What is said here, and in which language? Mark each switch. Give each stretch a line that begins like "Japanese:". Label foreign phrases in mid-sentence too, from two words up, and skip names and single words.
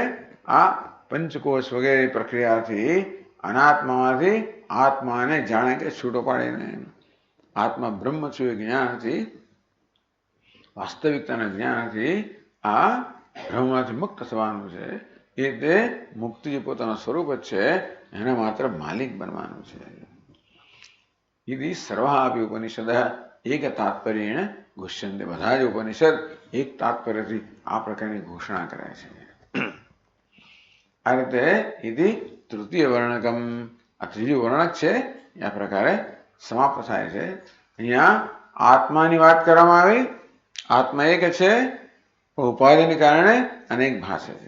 Gujarati: આ પંચકોશ વગેરે પ્રક્રિયાથી અનાત્મામાંથી આત્માને જાણે કે છૂટો પાડીને આત્મા બ્રહ્મ છું એ જ્ઞાનથી, વાસ્તવિકતાના જ્ઞાનથી આ બ્રહ્મમાંથી મુક્ત થવાનું છે. એ તે મુક્તિ જે પોતાનું સ્વરૂપ જ છે એને માત્ર માલિક બનવાનું છે.
Sanskrit: यदि सर्वापि उपनिषद एक तात्पर्य घुष्यन्ते.
Gujarati: બધા જ ઉપનિષદ એક તાત્પર્યથી આ પ્રકારની ઘોષણા કરે છે. આ રીતે
Sanskrit: યદિ તૃતીય વર્ણકમ,
Gujarati: આ ત્રીજું વર્ણક છે, આ પ્રકારે સમાપ્ત થાય છે. અહીંયા આત્માની વાત કરવામાં આવી. આત્મા એક છે, ઉપાધિને કારણે અનેક ભાષે છે.